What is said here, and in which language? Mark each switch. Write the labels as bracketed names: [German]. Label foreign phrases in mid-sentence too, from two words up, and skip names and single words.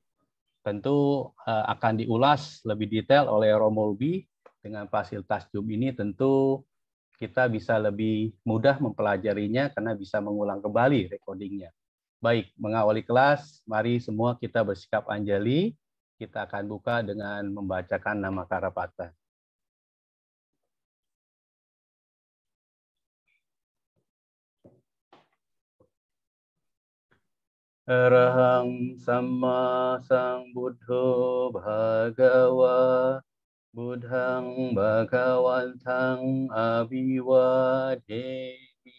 [Indonesian] Tentu akan diulas lebih detail oleh Romo Lubi. Dengan fasilitas Zoom ini tentu kita bisa lebih mudah mempelajarinya karena bisa mengulang kembali recordingnya. Baik, mengawali kelas, mari semua kita bersikap anjali. Kita akan buka dengan membacakan nama Karapata. [Pali] Arahang Samma Sambuddho Bhagawa Buddhang Bhagawantang Abhiwademi